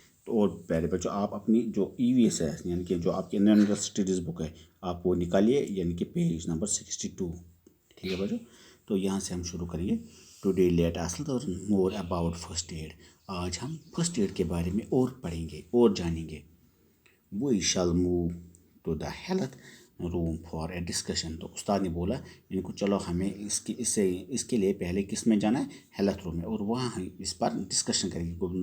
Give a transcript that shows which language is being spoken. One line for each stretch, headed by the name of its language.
Urdu: اور پیارے بچوں آپ اپنی جو ای وی ایس ہے یعنی کہ جو آپ کی انوائرمنٹل اسٹڈیز بک ہے آپ وہ نکالیے یعنی کہ پیج نمبر 62. ٹھیک ہے بچوں. تو یہاں سے ہم شروع کریں گے
English: Today let us more about first aid.
Urdu: آج ہم فرسٹ ایڈ کے بارے میں اور پڑھیں گے اور جانیں گے.
English: We shall move to the health room for a discussion.
Urdu: تو استاد نے بولا ان کو چلو ہمیں اس کے لیے پہلے کس میں جانا ہے ہیلتھ روم میں اور وہاں ہم اس پر ڈسکشن کریں گے.